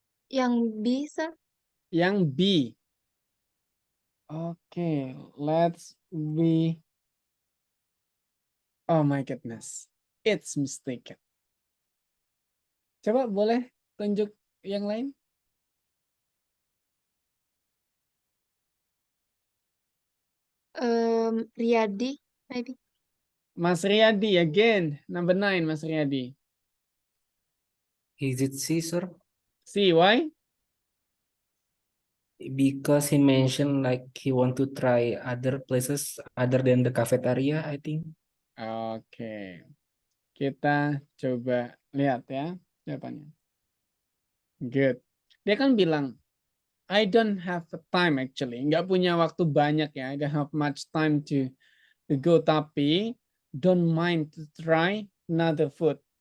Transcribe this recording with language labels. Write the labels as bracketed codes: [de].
[id] Yang bisa Yang B. Oke, [en] let's be. Oh my goodness, it's mistaken. [id] Coba boleh tunjuk yang lain? [en] Riyadi, maybe. Mas Riyadi again. Number 9, Mas Riyadi. Is it C, sir? See, why? Because he mentioned like he want to try other places other than the cafeteria, I think. [id] Oke. Kita coba lihat ya jawabannya. [en] Good. [id] Dia kan bilang, [en] I don't have time actually. [id] Nggak punya waktu banyak ya. [en] I don't have much time to go. [id] Tapi [en] don't mind to try another food.